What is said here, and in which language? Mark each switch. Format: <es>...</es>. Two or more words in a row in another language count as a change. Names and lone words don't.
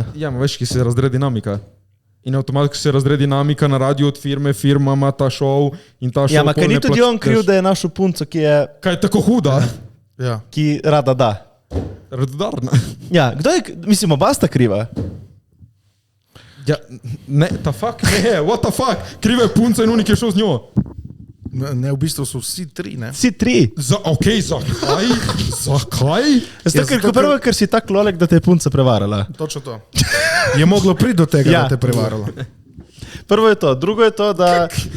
<sl>Ja, ma veš, ki se razdre dinamika. In avtomatsko se razdre dinamika na radiju od firme, firma ima ta šov in ta šov. Ja, ma kaj pol ni ne tudi on kriv, da je našel punco, Kaj je tako huda? Ja. ki rada da? Radodarna. Ja, kdo je, mislim, oba sta kriva. Ja, ne, ta fuck ne,</sl> <en>what the fuck?</en> <sl>Kriva je punca in unik je šel z njo. Ne, v bistvu so vsi tri, ne? Vsi tri. Zakaj? Zakaj? Zato, ker si tak lolek, da te je punca prevarala. Točno to. Je moglo priti do tega, Ja. da te je prevaralo. Prvo je to, drugo je to, da...</sl>